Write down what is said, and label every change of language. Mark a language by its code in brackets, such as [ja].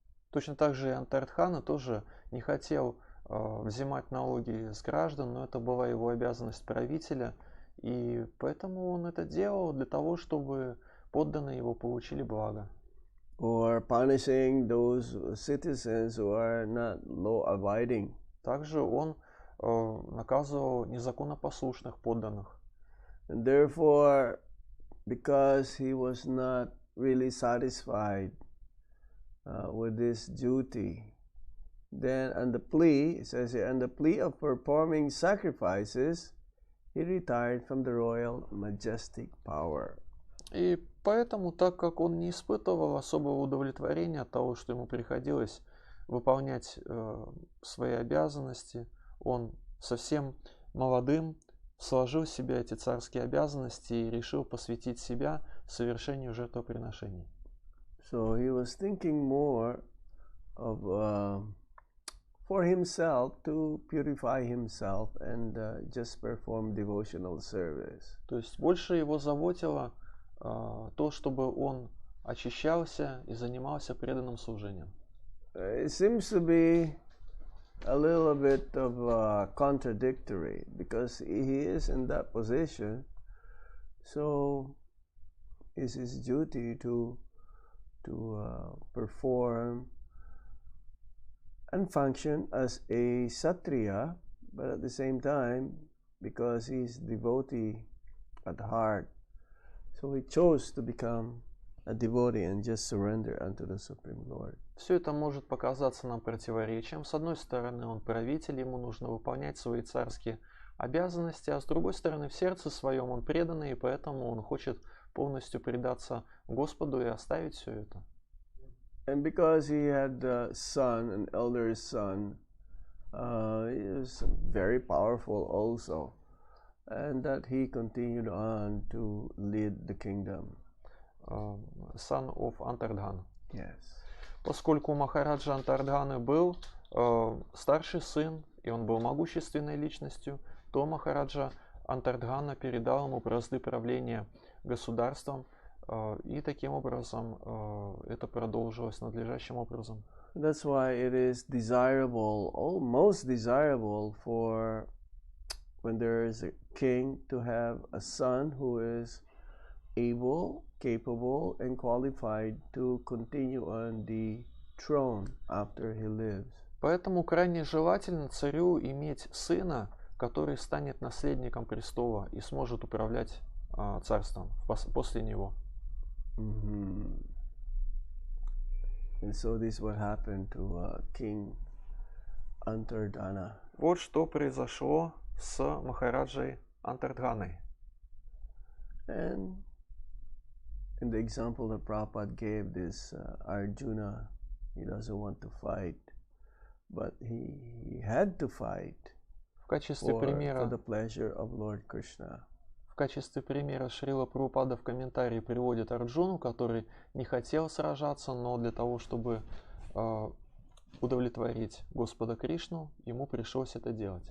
[ru] Точно так же и Антардхана тоже не хотел взимать налоги с граждан, но это была его обязанность правителя, и поэтому он это делал для того, чтобы подданные его получили благо. [en] Or punishing those citizens who are not law-abiding. [ru] Также он наказывал незаконнопослушных подданных. [en] And therefore, because he was not really satisfied with this duty, then on the plea, it says here, on the plea of performing sacrifices, he retired from the royal majestic power. [ru] И поэтому, так как он не испытывал особого удовлетворения от того, что ему приходилось выполнять свои обязанности, он совсем молодым сложил в себя эти царские обязанности и решил посвятить себя совершению жертвоприношений. [en] So he was thinking more of for himself, to purify himself and just perform devotional service. [ru] То есть больше его заботило то, чтобы он очищался и занимался преданным служением. [en] It seems to be a little bit of contradictory because he is in that position, so it's his duty to perform and function as a Kshatriya, but at the same time, because he's devotee at heart, so he chose to become a devotee and just surrender unto the Supreme Lord. [ru] Все это может показаться нам противоречием. С одной стороны, он правитель, ему нужно выполнять свои царские обязанности, а с другой стороны, в сердце своем он преданный, и поэтому он хочет полностью предаться Господу и оставить все это. [en] And because he had a son, an elder son, he was very powerful also, and that he continued on to lead the kingdom. Son of Антардхана. Yes. [ru] Поскольку у Махараджа Антардханы был старший сын, и он был могущественной личностью, то Махараджа Антардхана передал ему бразды правления государством, и таким образом это продолжилось надлежащим образом. [en] That's why it is desirable, most desirable for when there is a king to have a son who is able, capable, and qualified to continue on the throne after he lives. [ru] Поэтому крайне желательно царю иметь сына, который станет наследником престола и сможет управлять царством после него. [en] And so this is what happened to King Janardana. [ru] Вот что произошло с Махараджей Антардганой. [en] And in the example that Prabhupada gave, this Arjuna, he doesn't want to fight, but he had to fight [ru] В качестве [en] for [ru] примера [en] the pleasure of Lord Krishna. [ru] В качестве примера Шрила Прабхупада в комментарии приводит Арджуну, который не хотел сражаться, но для того, чтобы удовлетворить Господа Кришну, ему пришлось это делать.